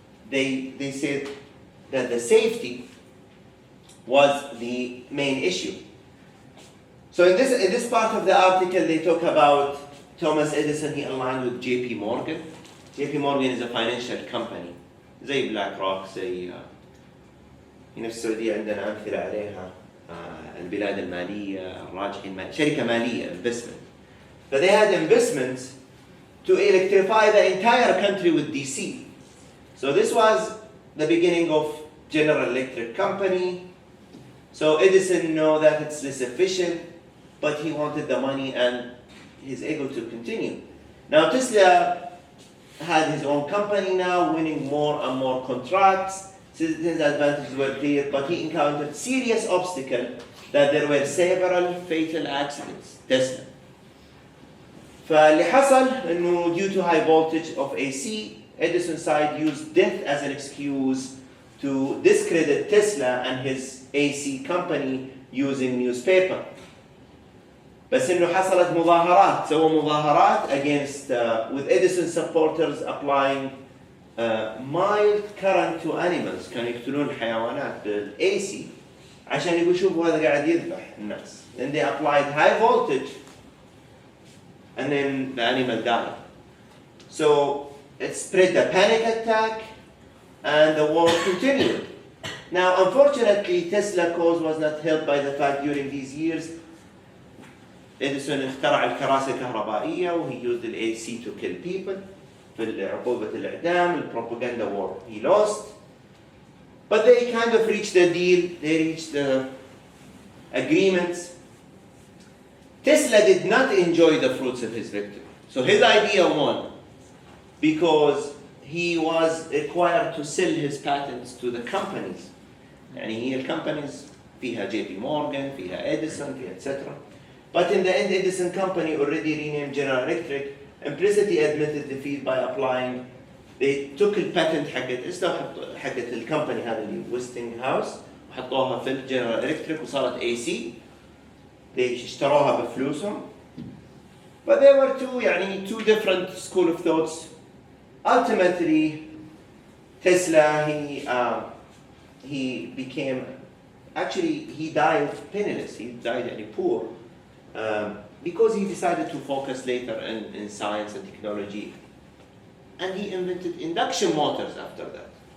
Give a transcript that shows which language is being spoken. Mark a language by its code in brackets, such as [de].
[en] They said that the safety was the main issue. So in this part of the article, they talk about Thomas Edison. He aligned with J.P. Morgan. J.P. Morgan is a financial company. [ar] زي بلاك روك زي هنا في السعودية عندنا أمثلة عليها البلاد المالية الراجحي المالي شركة مالية investment. [en] But they had investments to electrify the entire country with DC. So this was the beginning of General Electric Company. So Edison knew that it's less efficient, but he wanted the money and his ego to continue. Now Tesla had his own company now, winning more and more contracts. His advantages were clear, but he encountered serious obstacle that there were several fatal accidents. Tesla. [ar] فاللي حصل إنه [en] due to high voltage of AC, Edison's side used death as an excuse to discredit Tesla and his AC company using newspaper. [ar] بس إنه حصلت مظاهرات، سووا مظاهرات [en] against with Edison supporters applying mild current to animals. [ar] كانوا يقتلون الحيوانات بالAC عشان يقولوا شوفوا هذا قاعد يذبح الناس. [en] Then they applied high voltage and then the animal died. So it spread the panic attack and the war continued. Now, unfortunately, Tesla's cause was not helped by the fact during these years, Edison [ar] اخترع الكراسي الكهربائية [en] وhe used the AC to kill people [ar] في عقوبة الإعدام, [en] the propaganda war. He lost. But they kind of reached a deal, they reached agreements. Tesla did not enjoy the fruits of his victory. So his idea won because he was required to sell his patents to the companies. [ar] يعني هي الكمبانيز فيها JP Morgan, فيها Edison, فيها etc. [en] But in the end, Edison company already renamed General Electric, implicitly admitted defeat by applying. [ar] They took الباتنت حقت الكمباني هذا اللي ويستنج هاوس وحطوها في الجنرال الكتريك وصارت AC. [en] they [ar] اشتروها بفلوسهم. [en] But there were two different school of thoughts. Ultimately, Tesla he became, actually he died penniless. He died poor because he decided to focus later in science and technology, and he invented induction motors after that.